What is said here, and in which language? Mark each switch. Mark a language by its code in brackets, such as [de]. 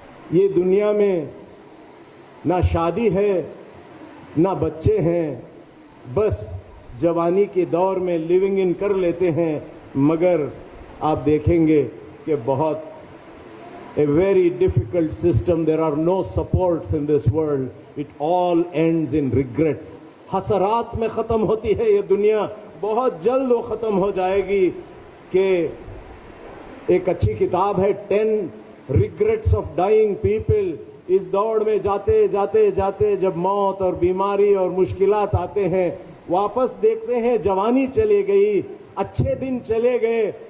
[ur] یہ دنیا میں نہ شادی ہے، نہ بچے ہیں، بس جوانی کے دور میں لیونگ ان کر لیتے ہیں. مگر آپ دیکھیں گے کہ بہت [en] a very difficult system. There are no supports in this world. It all ends in regrets. [ur] حسرات میں ختم ہوتی ہے یہ دنیا. بہت جلد وہ ختم ہو جائے گی. کہ ایک اچھی کتاب ہے [en] 10 regrets of dying people. [ur] اس دوڑ میں جاتے جاتے جاتے جب موت اور بیماری اور مشکلات آتے ہیں، واپس دیکھتے ہیں جوانی چلی گئی، اچھے دن چلے گئے.